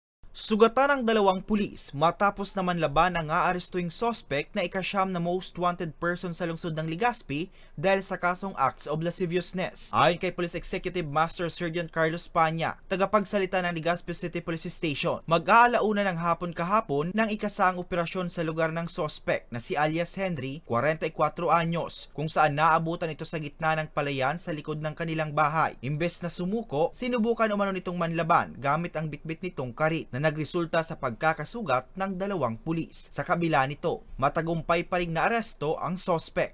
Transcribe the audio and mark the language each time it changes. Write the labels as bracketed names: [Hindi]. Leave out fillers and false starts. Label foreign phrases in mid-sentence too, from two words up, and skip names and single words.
[Filipino] Sugatan ng dalawang pulis matapos naman laban ang aarestuing sospek na ikasyam na [English] most wanted person [Filipino] sa lungsod ng Legazpi dahil sa kasong [English] acts of lasciviousness. [Filipino] Ayon kay Police Executive Master Sergeant Carlos Panya, tagapagsalita ng Legazpi City Police Station, mag-aalauna ng hapon kahapon nang ikasaang operasyon sa lugar ng sospek na si alias Henry, 44 anyos, kung saan naabutan ito sa gitna ng palayan sa likod ng kanilang bahay. Imbes na sumuko, sinubukan umano nitong manlaban gamit ang bitbit nitong karit na nagresulta sa pagkakasugat ng dalawang pulis. Sa kabila nito, matagumpay pa rin naaresto ang sospek.